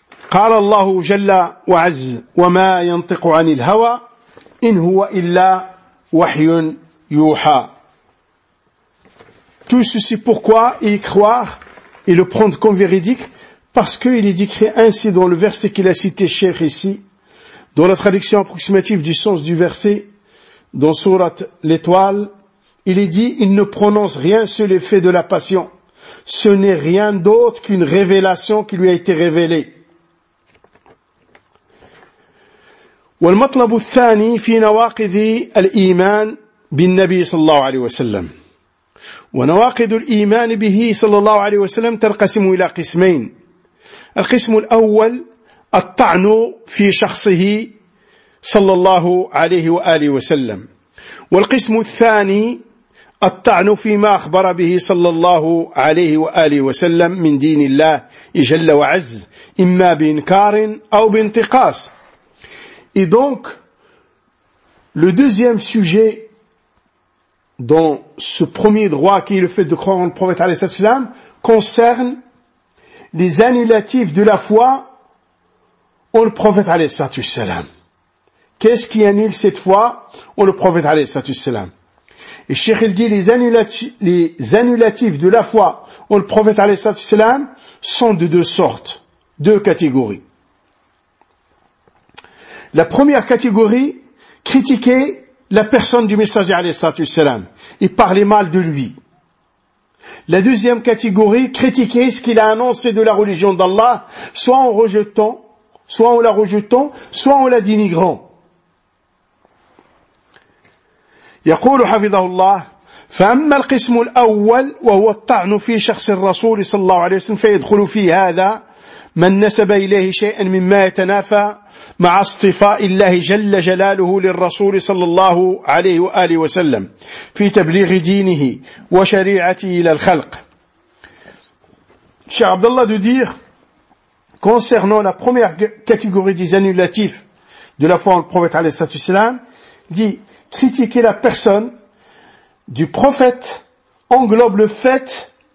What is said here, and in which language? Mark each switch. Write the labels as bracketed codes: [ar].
[ar] قال الله جل وعز وما ينطق عن الهوى إن هو إلا وحي يوحى. [fr] Tout ceci pourquoi y croire et le prendre comme véridique, parce qu'il est décrit ainsi dans le verset qu'il a cité, cher ici, dans la traduction approximative du sens du verset, dans Surat l'Étoile, il est dit, il ne prononce rien sur l'effet de la passion. Ce n'est rien d'autre qu'une révélation qui lui a été révélée. [ar] Wal matlabu thani fi nawaqidhi al-iman bin Nabi sallallahu alayhi wa sallam. ونواقد الإيمان به صلى الله عليه وسلم تنقسم إلى قسمين. القسم الأول الطعن في شخصه صلى الله عليه وآله وسلم، والقسم الثاني الطعن فيما أخبر به صلى الله عليه وآله وسلم من دين الله جل وعز، إما بإنكار أو بانتقاص. [fr] Et donc le deuxième sujet dont ce premier droit qui est le fait de croire en le prophète alayhi sallam concerne les annulatifs de la foi en le prophète alayhi sallam. Qu'est-ce qui annule cette foi en le prophète alayhi sallam? Et Cheikh il dit les annulatifs de la foi en le prophète alayhi sallam sont de deux sortes, deux catégories. La première catégorie, critiquer la personne du messager alayhi sallam et parler mal de lui. La deuxième catégorie, critiquer ce qu'il a annoncé de la religion d'Allah, soit en la rejetant, soit en la dénigrant. [ar] يقول حفظه الله فأما القسم الأول وهو الطعن في شخص الرسول صلى الله عليه وسلم فيدخل في هذا من نسب إليه شيئا مما يتنافى مع اصطفاء الله جل جلاله للرسول صلى الله عليه وآله وسلم في تبليغ دينه وشريعته إلى الخلق. [fr] Cheikh Abdallah de dire, concernant la première catégorie des annulatifs de la foi en le prophète عليه الصلاة والسلام, dit, critiquer la personne du prophète englobe le fait